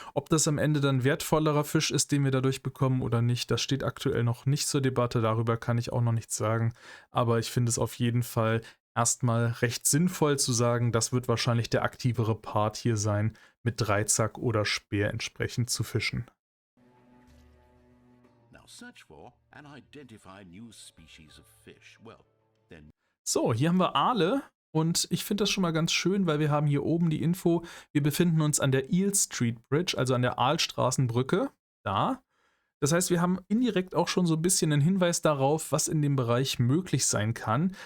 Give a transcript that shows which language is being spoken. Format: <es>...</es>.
<de>Ob das am Ende dann wertvollerer Fisch ist, den wir dadurch bekommen oder nicht, das steht aktuell noch nicht zur Debatte, darüber kann ich auch noch nichts sagen, aber ich finde es auf jeden Fall erstmal recht sinnvoll zu sagen, das wird wahrscheinlich der aktivere Part hier sein, mit Dreizack oder Speer entsprechend zu fischen.</de> <en>Now search for and identify new species of fish. Well, then</en> <de>So, hier haben wir Aale und ich finde das schon mal ganz schön, weil wir haben hier oben die Info, wir befinden uns an der Eel Street Bridge, also an der Aalstraßenbrücke, da. Das heißt, wir haben indirekt auch schon so ein bisschen einen Hinweis darauf, was in dem Bereich möglich sein kann.</de>